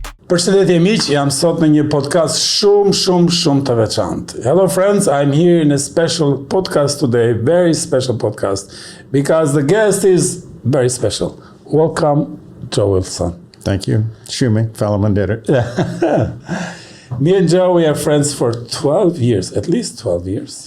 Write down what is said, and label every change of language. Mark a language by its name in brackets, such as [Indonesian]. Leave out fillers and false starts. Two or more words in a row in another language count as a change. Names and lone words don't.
[Albanian] Përshëndetje miq, jam sot në një podcast shumë të veçantë. [English] Hello friends, I'm here in a special podcast today, very special podcast, because the guest is very special. Welcome, Joe Wilson. Thank you. [Albanian] Shumë, fellow mandere. [English] Me and Joe, we are friends for 12 years, at least 12 years.